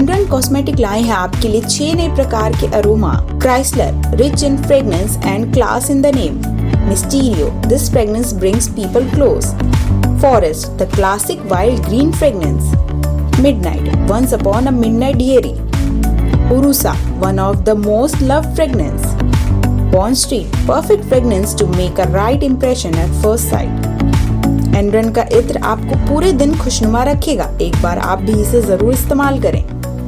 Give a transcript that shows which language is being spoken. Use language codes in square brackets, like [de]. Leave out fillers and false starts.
[hi] Cosmetic लाए हैं आपके लिए 6 नए प्रकार के aroma. Chrysler, [en] Rich in fragrance and class in the name. Mysterio, this fragrance brings people close. Forest, the classic wild green fragrance. Midnight, once upon a midnight dreary. उरुसा, one of the most loved fragrance. Bond Street, perfect fragrance to make a right impression at first sight. [hi] एनरन का इत्र आपको पूरे दिन खुशनुमा रखेगा, एक बार आप भी इसे जरूर इस्तेमाल करें।